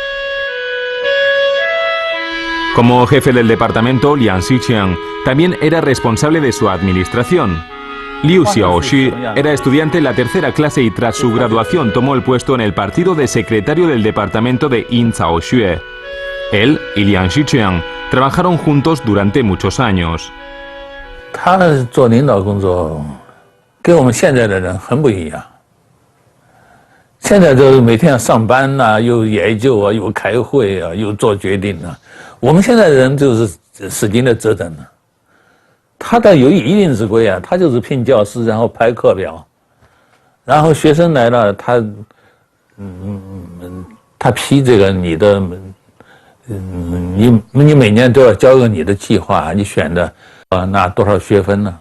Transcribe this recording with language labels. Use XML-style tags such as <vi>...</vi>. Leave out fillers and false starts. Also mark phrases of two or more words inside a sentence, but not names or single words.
<es>Como jefe del departamento, Liang Xicheng también era responsable de su administración. Liu Xiaoxi era estudiante en la tercera clase y tras su graduación tomó el puesto en el partido de secretario del departamento de Yinzhaoxue. Él y Liang Xicheng trabajaron juntos durante muchos años.</es> <zh>他做领导工作跟我们现在的人很不一样。现在都每天要上班呐，又研究啊，又开会啊，又做决定啊。我们现在的人就是使劲的折腾了。他的有一定之规啊，他就是聘教师，然后排课表，然后学生来了，他批这个你的，你每年都要交个你的计划，你选的拿多少学分呢？</zh>